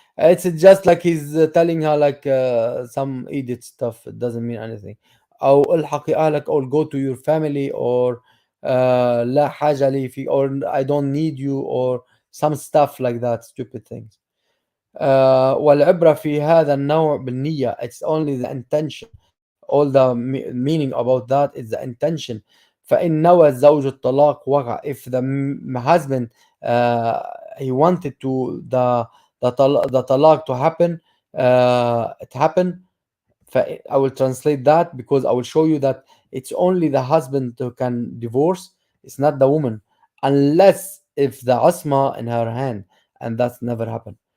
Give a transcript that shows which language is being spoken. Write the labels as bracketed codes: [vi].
[en] It's just like he's telling her like some idiot stuff. It doesn't mean anything. [ar] أو الحقي أهلك, [en] or go to your family, or [ar] لا حاجة لي في, [en] or I don't need you, or some stuff like that, stupid things. [ar] والعبرة في هذا النوع بالنية. [en] It's only the intention. All the meaning about that is the intention. [ar] فإن نوى الزوج الطلاق وقع. [en] If the husband he wanted to the talaq to happen, it happened. I will translate that because I will show you that it's only the husband who can divorce. It's not the woman, unless if the asma in her hand, and that's never happened.